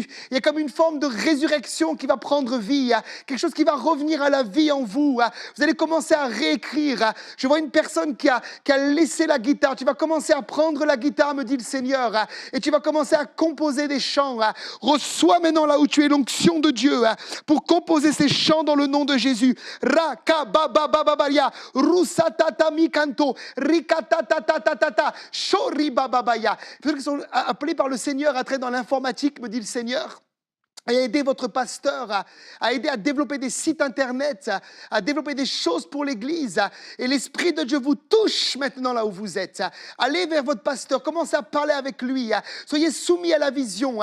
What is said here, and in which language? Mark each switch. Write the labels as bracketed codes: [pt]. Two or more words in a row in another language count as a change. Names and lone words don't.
[fr] Il y a comme une forme de résurrection qui va prendre vie, quelque chose qui va revenir à la vie en vous. Vous allez commencer à réécrire. Je vois une personne qui a laissé la guitare. Tu vas commencer à prendre la guitare, me dit le Seigneur, et tu vas commencer à composer des chants. Reçois maintenant là où tu es l'onction de Dieu pour composer ces chants dans le nom de Jésus. Rakababababaria, rusatatami kanto, rikatatatatata, shoribababaya. Ceux qui sont appelés par le Seigneur à traiter dans l'informatique, me dit le Seigneur, et à aider votre pasteur, à aider à développer des sites internet, à développer des choses pour l'Église. Et l'Esprit de Dieu vous touche maintenant là où vous êtes. Allez vers votre pasteur, commencez à parler avec lui. Soyez soumis à la vision.